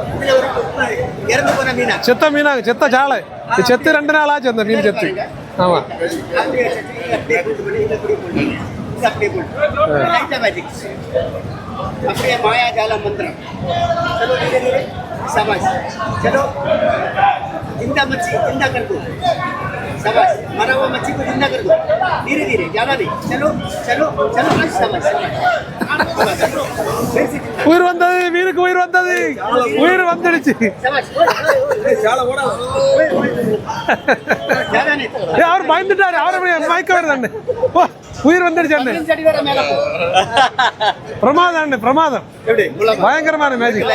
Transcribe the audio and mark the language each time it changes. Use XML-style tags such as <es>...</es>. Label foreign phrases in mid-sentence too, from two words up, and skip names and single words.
<ta>இதுல ஒரு இறந்து போன மீனா, செத்த மீனா, செத்த சாலை, செத்து 2 நாள் ஆச்சு அந்த மீன் செத்து. ஆமா, அப்படியே மாயாஜால மந்திரம். சபாஷ்.</ta> <hi>चलो जिंदा मच्छी जिंदा कर दो. शाबाश. मरा हुआ मच्छी को जिंदा कर दो. धीरे धीरे, ज्यादा नहीं. चलो चलो चलो. शाबाश.</hi> <ta>உயிர் வந்தது, மீனுக்கு உயிர் வந்தது, உயிர் வந்துடுச்சு. அவர் பயந்துட்டாரு, அவரை மயக்க வருது. உயிர் வந்துடுச்சு. பிரமாதம், பிரமாதம், பயங்கரமான மேஜிக்.</ta>